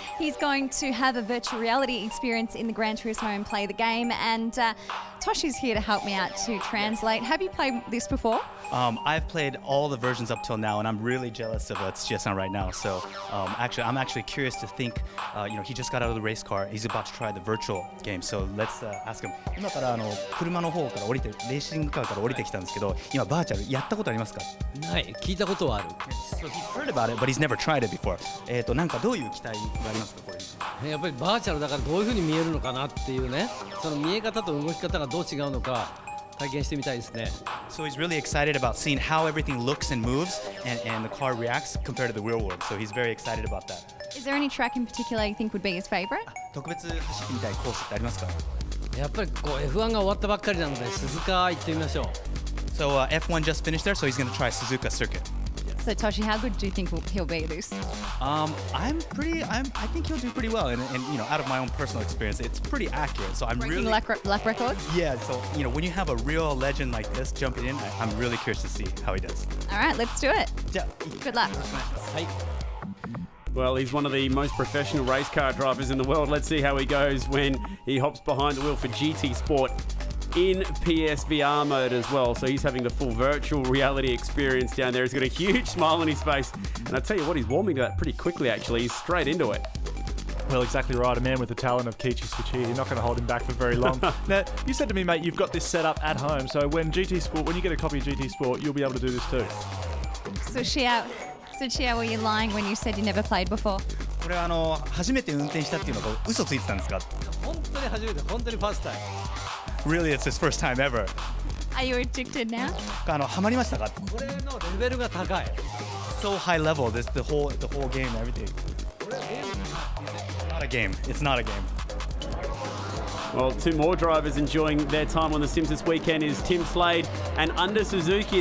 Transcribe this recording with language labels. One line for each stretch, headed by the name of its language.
English: He's going to have a virtual reality experience in the Gran Turismo and play the game. And Toshi's here to help me out to translate. Have you played this before? I've played all the versions up till now, and I'm really jealous of what's just on right now. So I'm actually curious to think, he just got out of the race car. He's about to try the virtual game. So let's ask him.
Japanese: 今から車の方から降りて、レーシングカーから降りてきたんですけど、今バーチャルやったことありますか？ない、聞いたことはある。
English: So he's heard about it, but he's never tried it before.
Japanese: なんかどういう期待がありますか、これ？やっぱりバーチャルだからどういう風に見えるのかなっていうね、その見え方と動き方がどう違うのか体験してみたいですね。
English: So he's really excited about seeing how everything looks and moves and the car reacts compared to the real world. So he's very excited about that. Is there any track in particular you think would be his favourite?
Japanese: 特別走ってみたいコースってありますか？やっぱりこう F1 が終わったばっかりなので鈴鹿行ってみましょう。
English: So F1 just finished there, so he's going to try Suzuka circuit. So Toshi, how good do you think he'll be at this? I think he'll do pretty well, and out of my own personal experience, it's pretty accurate. So I'm Breaking really lap records? Yeah. So when you have a real legend like this jumping in, I'm really curious to see how he does. All right, let's do it. Yeah. Good luck. Well, he's one of the most professional race car drivers in the world. Let's see how he goes when he hops behind the wheel for GT Sport in PSVR mode as well. So he's having the full virtual reality experience down there. He's got a huge smile on his face. And I tell you what, he's warming to that pretty quickly, actually. He's straight into it. Well, exactly right. A man with the talent of Kiichi Tsuchiya. You're not going to hold him back for very long. Now, you said to me, mate, you've got this set up at home. So when you get a copy of GT Sport, you'll be able to do this too. Tsuchiya, were you lying when you said you never played before?
Japanese: これ初めて運転したっていうのが嘘ついてたんですか？本当に初めて、本当にファーストタイム。
English: Really, it's his first time ever. Are you addicted now?
Japanese: ハマりましたか？これのレベルが高い。
English: So high level, the whole game, everything. Not a game. It's not a game. Well, two more drivers enjoying their time on The Sims this weekend is Tim Slade and Under Suzuki.